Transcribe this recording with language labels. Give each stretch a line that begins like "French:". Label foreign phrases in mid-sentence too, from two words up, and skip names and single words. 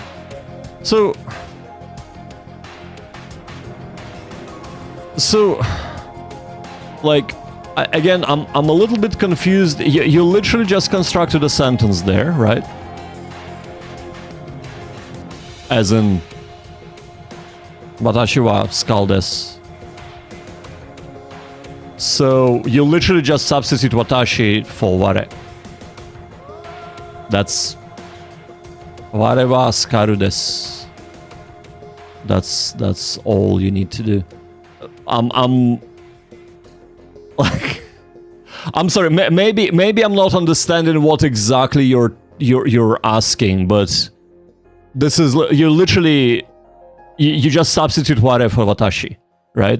English: So like again, I'm a little bit confused. You literally just constructed a sentence there, right? As in,
Japanese: 私はスカルです.
English: So you literally just substitute watashi for ware.
Japanese: That's 我はスカルです.
English: That's all you need to do. I'm like, I'm sorry. Maybe I'm not understanding what exactly you're asking, but this is you literally you just substitute ware for watashi, right?